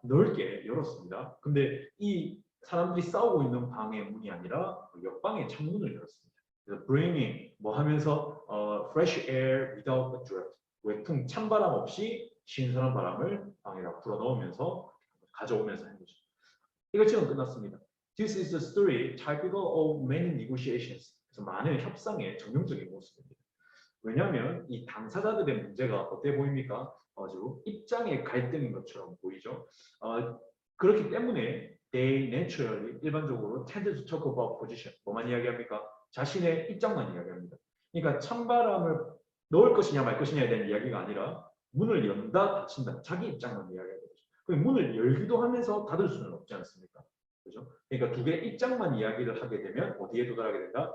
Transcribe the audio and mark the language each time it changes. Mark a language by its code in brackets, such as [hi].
[ko] 넓게 열었습니다. 근데 이 사람들이 싸우고 있는 방의 문이 아니라 옆방의 창문을 열었습니다. 그래서 bringing 뭐 하면서 [en] fresh air without a draft, [ko] 외풍 찬바람 없이 신선한 바람을 방에다 불어넣으면서 가져오면서 한 거죠. 이거 지금 끝났습니다. [en] This is the story typical of many negotiations. [ko] 그래서 많은 협상의 전형적인 모습입니다. 왜냐하면 이 당사자들의 문제가 어때 보입니까? 아주 입장의 갈등인 것처럼 보이죠. 그렇기 때문에 [en] they naturally [ko] 일반적으로 [en] tend to talk about position. [ko] 뭐만 이야기합니까? 자신의 입장만 이야기합니다. 그러니까 찬바람을 넣을 것이냐 말 것이냐에 대한 이야기가 아니라 문을 연다 닫힌다 자기 입장만 이야기하는 거죠. 그럼 문을 열기도 하면서 닫을 수는 없지 않습니까? 그죠? 그러니까 두 개의 입장만 이야기를 하게 되면 어디에 도달하게 된다?